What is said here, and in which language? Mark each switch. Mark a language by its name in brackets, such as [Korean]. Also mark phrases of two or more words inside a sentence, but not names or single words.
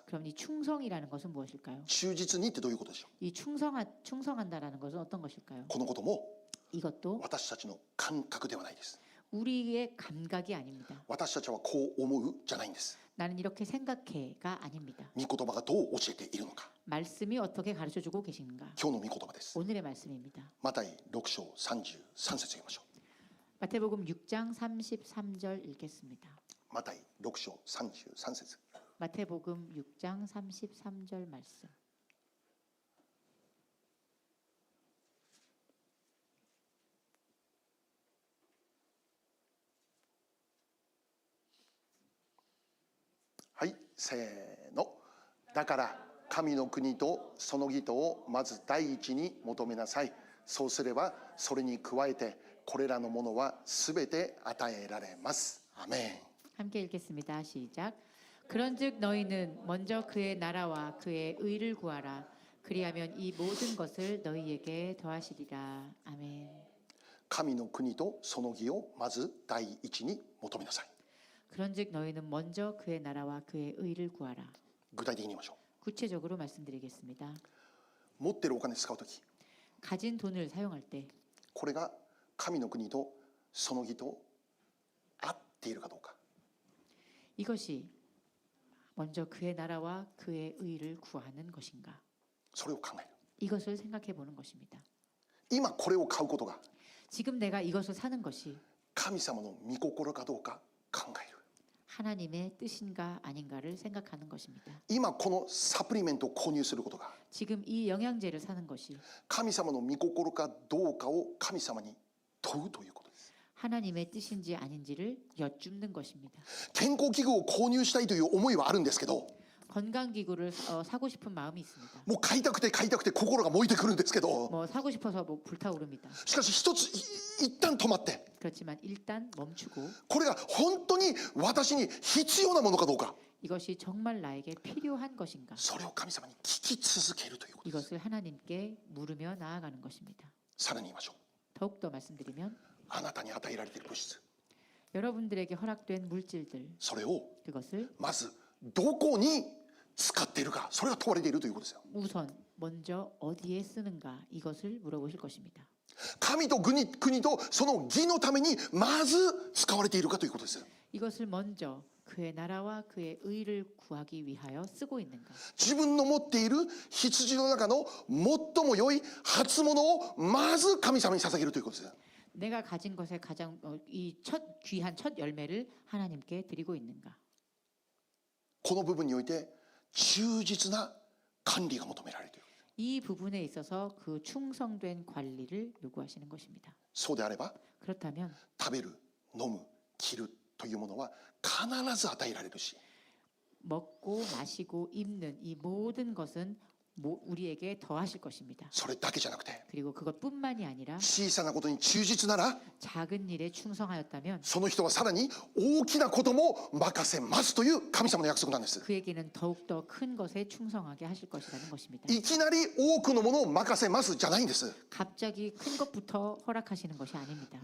[Korean] 그럼 이 충성이라는 것은 무엇일까요? [Japanese] 忠実にってどういうことでしょう。 [Korean] 이 충성한다라는 것은 어떤 것일까요? [Japanese] このことも [Korean] 이것도 [Japanese] 私たちの感覚ではないです。 [Korean] 우리의 감각이 아닙니다. [Japanese] 私たちはこう思うじゃないんです。 [Korean] 나는 이렇게 생각해가 아닙니다. [Japanese] 御言葉がどう教えているのか。 [Korean] 말씀이 어떻게 가르쳐주고 계신가? [Japanese] 今日の御言葉です。 [Korean] 오늘의 말씀입니다. [Japanese] マタイ6章33節読みましょ [Korean] 마태복음 6장 33절 읽겠습니다. [Japanese] う。マタイ6章33節。 [Korean] 마태복음 6장 33절 말씀. [Japanese] はい、せーの。だから神の国とその義とをまず第一に求めなさい。そうすればそれに加えてこれらのものはすべて与えられます。アメン。 [Korean] 함께 읽겠습니다. 시작. 그런즉 너희는 먼저 그의 나라와 그의 의를 구하라. 그리하면 이 모든 것을 너희에게 더하시리라. 아멘. [Japanese] 神の国とその義をまず第一に求めなさい。 [Korean] 그런즉 너희는 먼저 그의 나라와 그의 의를 구하라. [Japanese] 具体的に言いましょ [Korean] 구체적으로 말씀드리겠습니다. [Japanese] う。持ってるお金使うとき、 [Korean] 가진 돈을 사용할 때 [Japanese] これが神の国とその義と合っているかどうか。 [Korean] 이것이 먼저 그의 나라와 그의 의를 구하는 것인가? [Japanese] それを考える。 [Korean] 이것을 생각해 보는 것입니다. [Japanese] 今これを買うことが [Korean] 지금 내가 이것을 사는 것이 [Japanese] 神様の御心かどうか考える。 [Korean] 하나님의 뜻인가 아닌가를 생각하는 것입니다. [Japanese] 今このサプリメントを購入することが [Korean] 지금 이 영양제를 사는 것이 [Japanese] 神様の御心かどうかを神様に問うということです。 [Korean] 하나님의 뜻인지 아닌지를 여쭙는 것입니다. [Japanese] 健康器具を購入したいという思いはあるんですけど、 [Korean] 건강기구를 사고 싶은 마음이 있습니다. [Japanese] もう買いたくて心が燃えてくるんですけど、 [Korean] 뭐 사고 싶어서 뭐 불타오릅니다. [Japanese] しかし一つ一旦止まって、 [Korean] 그렇지만 일단 멈추고 [Japanese] これが本当に私に必要なものかどうか、 [Korean] 이것이 정말 나에게 필요한 것인가? [Japanese] それを神様に聞き続けるということです。 [Korean] 이것을 하나님께 물으며 나아가는 것입니다. [Japanese] さらに言いましょう。 [Korean] 더욱더 말씀드리면 [Japanese] あなたに与えられている物質、 [Korean] 여러분들에게 허락된 물질들 [Japanese] それを [Korean] 그것을 [Japanese] まずどこに使っているか、それが問われているということですよ。 [Korean] 우선 먼저 어디에 쓰는가 이것을 물어보실 것입니다. [Japanese] 神と国とその義のためにまず使われているかということです。 [Korean] 이것을 먼저 그의 나라와 그의 의를 구하기 위하여 쓰고 있는가? [Japanese] 自分の持っている羊の中の最も良い初物をまず神様に捧げるということです。 [Korean] 내가 가진 것의 가장 이 첫 귀한 첫 열매를 하나님께 드리고 있는가? [Japanese] この部分において忠実な管理が求められている。 [Korean] 이 부분에 있어서 그 충성된 관리를 요구하시는 것입니다. [Japanese] そうであれば [Korean] 그렇다면 [Japanese] 食べる、飲む、着るというものは必ず与えられるし、 [Korean] 먹고 마시고 입는 이 모든 것은 우리에게 더하실 것입니다. [Japanese] それだけじゃなくて [Korean] 그리고 그것뿐만이 아니라 [Japanese] 小さなことに忠実なら [Korean] 작은 일에 충성하였다면 [Japanese] その人はさらに大きなことも任せますという神様の約束なんです。 [Korean] 그에게는 더욱더 큰 것에 충성하게 하실 것이라는 것입니다. [Japanese] いきなり多くのものを任せますじゃないんです。 [Korean] 갑자기 큰 것부터 허락하시는 것이 아닙니다.